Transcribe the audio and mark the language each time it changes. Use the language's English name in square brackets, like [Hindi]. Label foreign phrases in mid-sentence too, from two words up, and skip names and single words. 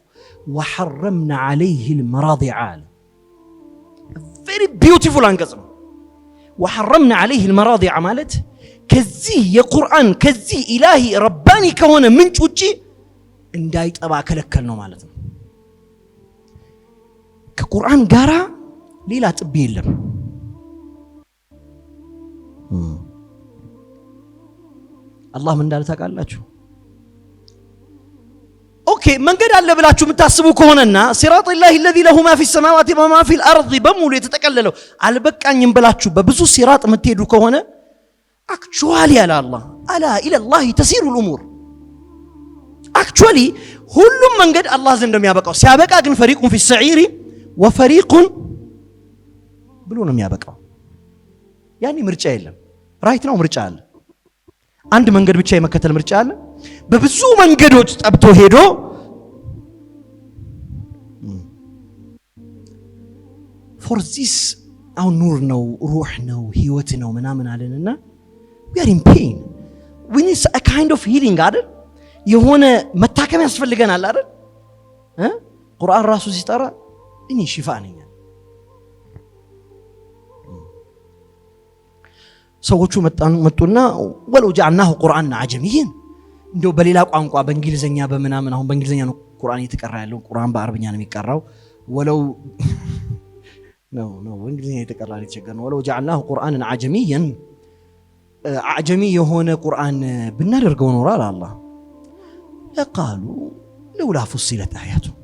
[Arabic] وحرمنا عليه المراضع [Amharic] አለ። [English] very beautiful [Amharic] አንቀጽ ነው። [Arabic] وحرمنا عليه المراضع [Amharic] ማለት ከዚህ የቁርአን ከዚህ [Arabic] إلهي رباني [Amharic] ከሆነ ምንጭ ውጪ እንዳይጠባ ከለከል ነው ማለት ነው። ከቁርአን ጋራ ሌላ ጥብ የለም። አላህ ምን እንዳለ ታውቃላችሁ? ኦኬ መንገድ አለ ብላችሁ የምታስቡ ከሆነና [Arabic] صراط الله الذي له ما في السماوات وما في الارض [Amharic] በሙሉ የተጠቀለለው አልበቃኝም ብላችሁ በብዙ ሲራጥ የምትሄዱ ከሆነ አክቹዋሊ ያለ አላህ [Arabic] ألا إلى الله تسير الامور [Amharic] አክቹዋሊ ሁሉም መንገድ አላህ ዘንድ እንደሚያበቃው ሲያበቃ ግን ፈሪቁን [Arabic] في السعير وفريق [Amharic] ብሎ ነው የሚያበቃው። ያኔ ምርጫ የለም። ራይት ነው ምርጫ አለ። አንድ መንገድ ብቻ የመከተል ምርጫ አለ። በብዙ መንገዶች ጠብቶ ሄዶ [English] for this [Amharic] አሁን ኑር ነው ሩህ ነው ህይወት ነው ምናምን አለንና [English] we are in pain, we need a kind of healing [Amharic] አይደል? የሆነ መታከም ያስፈልገናል አይደል? ቁርአን ራሱ ሲጠራ እኔ ሽፋ ነኝ። ሰዎቹ መጡና [Arabic] ولو جعلناه قرآنا أعجميا [Amharic] እንደው በሌላ ቋንቋ በእንግሊዘኛ በመናምን አሁን በእንግሊዘኛ ነው ቁርአን እየተቀራ ያለው። ቁርአን በአረብኛ ነው የሚቀራው። ወለው ነው በእንግሊዘኛ እየተቀራ ሊቸገር ነው። [Arabic] ولو جعلناه قرآنا أعجميا [Amharic] አጀሚ የሆነ ቁርአን ብናደርገው ኖሮ አለ አላህ ለቃሉ [Arabic] لولا فصلت آياته